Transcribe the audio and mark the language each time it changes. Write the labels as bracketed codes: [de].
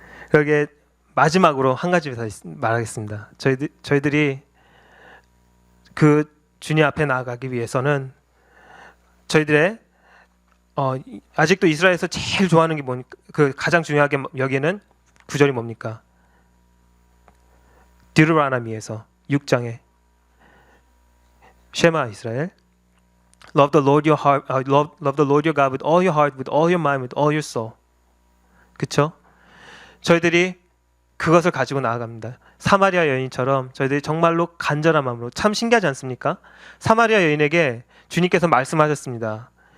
[ko] 그러게 마지막으로 한 가지 더 말하겠습니다. 저희들이 그 주님 앞에 나아가기 위해서는 저희들의 아직도 이스라엘에서 제일 좋아하는 게 뭡니까? 그 가장 중요하게 여기는 구절이 뭡니까? 디우테로노미에서 6장에 쉐마 이스라엘, [en] love the Lord your heart, love the Lord your God with all your heart, with all your mind, with all your soul. [ko] 그렇죠? 저희들이 그것을 가지고 나아갑니다. 사마리아 여인처럼 저희들이 정말로 간절한 마음으로. 참 신기하지 않습니까? 사마리아 여인에게 주님께서 말씀하셨습니다.